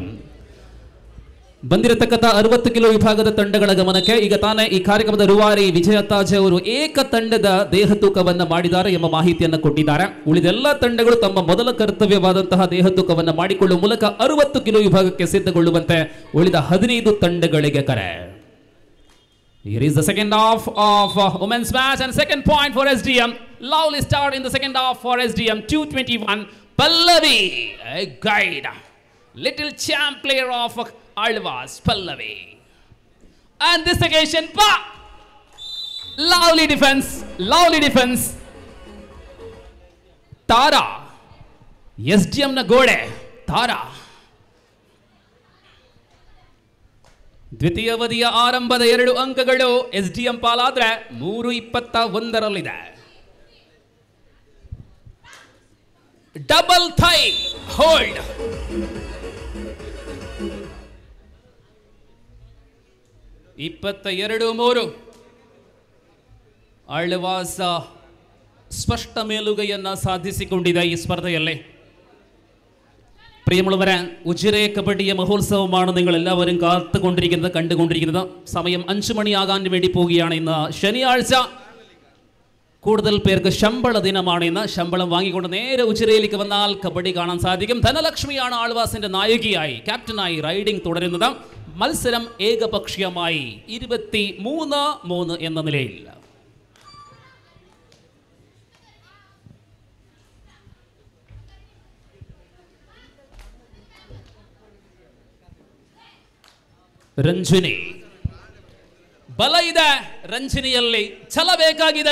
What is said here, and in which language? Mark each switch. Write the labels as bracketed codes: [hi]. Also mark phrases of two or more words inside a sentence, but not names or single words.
[kn] ಬಂದಿರತಕ್ಕಂಥ 60 ಕಿಲೋ ವಿಭಾಗದ ತಂಡಗಳ ಗಮನಕ್ಕೆ ಈಗ ತಾನೇ ಈ ಕಾರ್ಯಕ್ರಮದ ರೂವಾರಿ ವಿಜಯ ತಾಜೆ ಅವರು ಏಕ ತಂಡದ ದೇಹ ತೂಕವನ್ನು ಮಾಡಿದ್ದಾರೆ ಎಂಬ ಮಾಹಿತಿಯನ್ನು ಕೊಟ್ಟಿದ್ದಾರೆ. ಉಳಿದೆಲ್ಲ ತಂಡಗಳು ತಮ್ಮ ಮೊದಲ ಕರ್ತವ್ಯವಾದಂತಹ ದೇಹ ತೂಕವನ್ನು ಮಾಡಿಕೊಳ್ಳುವ ಮೂಲಕ 60 ಕಿಲೋ ವಿಭಾಗಕ್ಕೆ ಸಿದ್ಧಗೊಳ್ಳುವಂತೆ ಉಳಿದ 15 ತಂಡಗಳಿಗೆ ಕರೆ. [en] Here is the second half of women's match and second point for SDM. Lovely start in the second half for SDM. 221 Pallavi, a guide, little champ player of Alvas, Pallavi. And this occasion, lovely defense. [kn] ತಾರಾ, SDM ನ ಗೋಡೆ, ತಾರಾ. ದ್ವಿತೀಯ ಅವಧಿಯ ಆರಂಭದ 2 ಅಂಕಗಳು SDM ಪಾಲಾದ್ರೆ 3:21 [en] double thigh hold. [kn] (22-3) ಆಳ್ವಾಸ್ ಸ್ಪಷ್ಟ ಮೇಲುಗೈಯನ್ನು ಸಾಧಿಸಿಕೊಂಡಿದೆ ಈ ಸ್ಪರ್ಧೆಯಲ್ಲಿ. [ml] പ്രിയമുള്ളവരെ, ഉജിരെ കബഡിയ മഹോത്സവമാണ് നിങ്ങളെല്ലാവരും കാത്തുകൊണ്ടിരിക്കുന്നത്, കണ്ടുകൊണ്ടിരിക്കുന്നത്. സമയം 5 മണിയാകാൻ വേണ്ടി പോവുകയാണ്. ഇന്ന് ശനിയാഴ്ച. കൂടുതൽ പേർക്ക് ശമ്പള ദിനമാണ് ഇന്ന്. ശമ്പളം വാങ്ങിക്കൊണ്ട് നേരെ ഉജിരയിലേക്ക് വന്നാൽ കബഡി കാണാൻ സാധിക്കും. ധനലക്ഷ്മിയാണ് ആൾവാസിന്റെ നായികയായി, ക്യാപ്റ്റനായി റൈഡിംഗ് തുടരുന്നത്. മത്സരം ഏകപക്ഷീയമായി 23-3 എന്ന നിലയിൽ. [kn] ರಂಜಿನಿ ಬಲ ಇದೆ. ರಂಜಿನಿಯಲ್ಲಿ ಛಲ ಬೇಕಾಗಿದೆ.